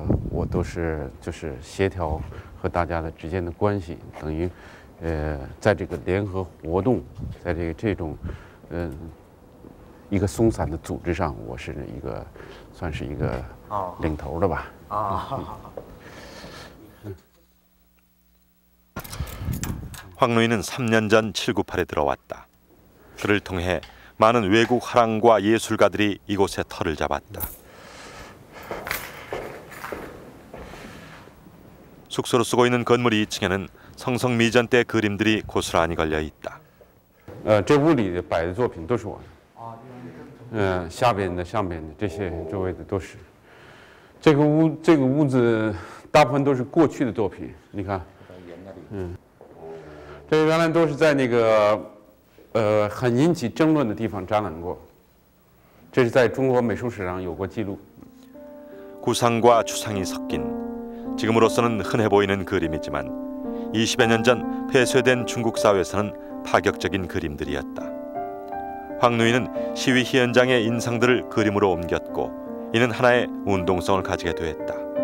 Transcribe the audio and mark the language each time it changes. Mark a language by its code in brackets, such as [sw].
[zh] 我都是就是协调和大家的之间的关系，等于在这个联合活动，在这种一个松散的组织上，我是一个算是一个领头的吧。 [ko] 황누이는 3년 전 798에 들어왔다. 그를 통해 많은 외국 화랑과 예술가들이 이곳에 터를 잡았다. 숙소로 쓰고 있는 건물 2층에는 성성미전 때 그림들이 고스란히 걸려 있다. [zh] 这屋里摆的作品都是我的。下边的、上边的这些周围的都是。这个屋子大部分都是过去的作品，你看，这原来都是在那个很引起争论的地方展览过，这是在中国美术史上有过记录。 [ko] 구상과 추상이 섞인 지금으로서는 흔해 보이는 그림이지만 20여 년 전 폐쇄된 중국 사회에서는 파격적인 그림들이었다. 황누이는 시위 현장의 인상들을 그림으로 옮겼고 이는 하나의 운동성을 가지게 되었다.